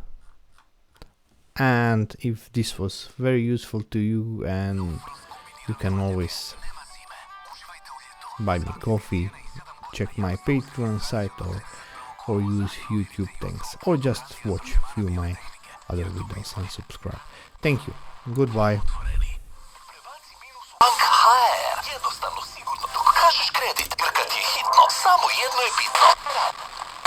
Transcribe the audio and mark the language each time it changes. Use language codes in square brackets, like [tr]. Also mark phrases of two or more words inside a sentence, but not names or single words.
[en] And if this was very useful to you, and you can always buy me coffee, check my Patreon site, or use YouTube, thanks, or just watch few my other videos and subscribe. Thank you. Goodbye. [hr] Jednostavno, sigurno, dok kažeš kredit, jer kad je hitno, samo jedno je bitno.